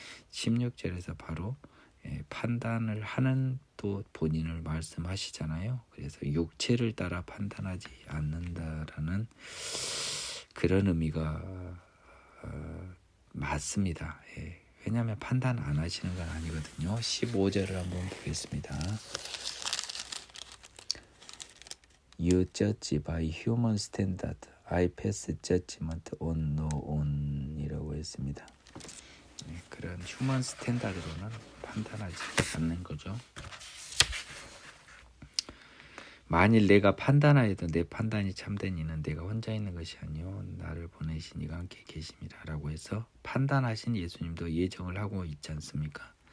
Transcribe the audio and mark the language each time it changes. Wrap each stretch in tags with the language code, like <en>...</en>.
<ko>16절에서 바로 판단을 하는 또 본인을 말씀하시잖아요. 그래서 육체를 따라 판단하지 않는다라는 그런 의미가 맞습니다. 왜냐하면 판단 안 하시는 건 아니거든요. 15절을 한번 보겠습니다.</ko> <en>You judge by human standard. I pass judgment on no one 이라고 했습니다.</en> <ko>그런 휴먼 스탠다드로는 판단하지 않는 거죠. 만일 내가 판단하여도 내 판단이 참된 이는 내가 혼자 있는 것이 아니요 나를 보내신 이가 함께 계심이라 라고 해서 판단하신 예수님도 예정을 하고 있지 않습니까?</ko>